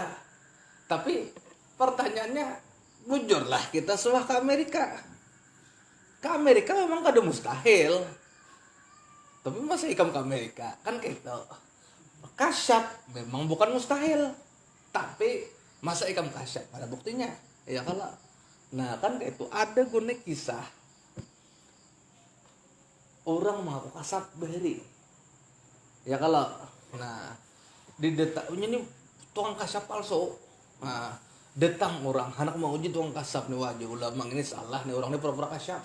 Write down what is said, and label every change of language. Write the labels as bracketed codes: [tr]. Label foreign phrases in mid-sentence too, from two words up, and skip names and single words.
[bjn] Tapi pertanyaannya, bujurlah kita semua ke Amerika. Ke Amerika memang kada mustahil. Tapi masa ikam ke Amerika? Kan gitu. Kasyaf memang bukan mustahil. Tapi masa ikam kasyaf? Ada buktinya. Ya kalau. Nah kan itu ada guna kisah. Orang mengaku kasab beri. Ya kalau. Nah di detaknya nih tukang kasyaf palsu. Nah datang orang anak mau uji tukang kasab nih wajah ulama ini salah nih orang ini pura-pura kasyaf.